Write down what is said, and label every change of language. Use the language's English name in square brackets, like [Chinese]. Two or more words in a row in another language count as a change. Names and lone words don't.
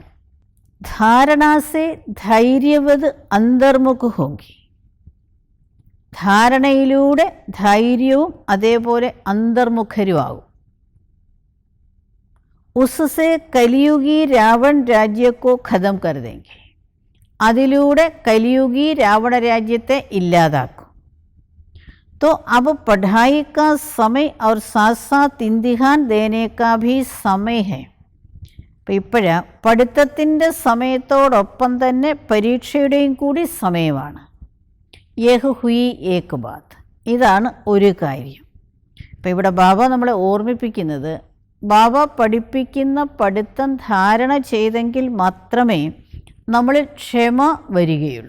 [Hindi] धारणा से धैर्यवत अंतर्मुख होंगे, [Malayalam] ധാരണയിലൂടെ ധൈര്യവും അതേപോലെ അന്തർമുഖരുമാകും. [Hindi] उससे कलियुगी रावण राज्य को खत्म कर देंगे, [Malayalam] അതിലൂടെ കലിയുഗി രാവണ രാജ്യത്തെ ഇല്ലാതാക്കും. [Hindi] तो अब पढ़ाई का समय और साथ साथ इम्तिहान देने का भी समय है. [Malayalam] അപ്പോൾ ഇപ്പോഴാ പഠിത്തത്തിൻ്റെ സമയത്തോടൊപ്പം തന്നെ പരീക്ഷയുടെയും കൂടി സമയമാണ്. [Hindi] यह हुई एक बात, [Malayalam] ഇതാണ് ഒരു കാര്യം. അപ്പോൾ ഇവിടെ ബാബ നമ്മളെ ഓർമ്മിപ്പിക്കുന്നത്, ബാബ പഠിപ്പിക്കുന്ന പഠിത്തം ധാരണ ചെയ്തെങ്കിൽ മാത്രമേ നമ്മളിൽ ക്ഷമ വരികയുള്ളൂ.